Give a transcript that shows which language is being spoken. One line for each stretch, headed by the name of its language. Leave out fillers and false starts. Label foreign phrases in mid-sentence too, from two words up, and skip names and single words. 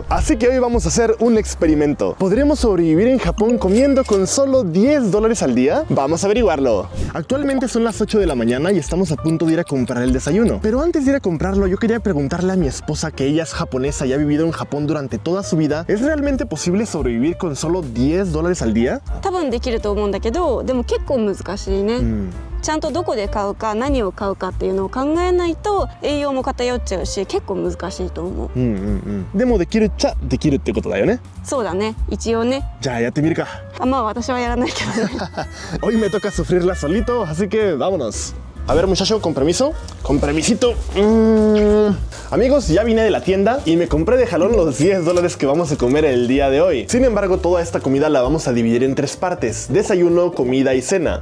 Spanish: Así que hoy vamos a hacer un experimento. ¿Podremos sobrevivir en Japón comiendo con solo $10 al día? Vamos a averiguarlo. Actualmente son las 8 de la mañana y estamos a punto de ir a comprar el desayuno. Pero antes de ir a comprarlo, yo quería preguntarle a mi esposa, que ella es japonesa y ha vivido en Japón durante toda su vida, ¿es realmente posible sobrevivir con solo $10 al día?
Japanese: 多分できると思うんだけど、でも結構難しいね。ちゃんとどこで買うか何を買うかっていうのを考えないと栄養も偏っちゃうし、結構難しいと思う。でもできるっちゃできるってことだよね。そうだね、一応ね。じゃあやってみるか。まあ私はやらないけどね。
Spanish: Hoy me toca sufrirla solito, así que vámonos. A ver, muchacho, con permiso. Con permisito. Amigos, ya vine de la tienda y me compré de jalón los $10 que vamos a comer el día de hoy. Sin embargo, toda esta comida la vamos a dividir en 3 partes: desayuno, comida y cena.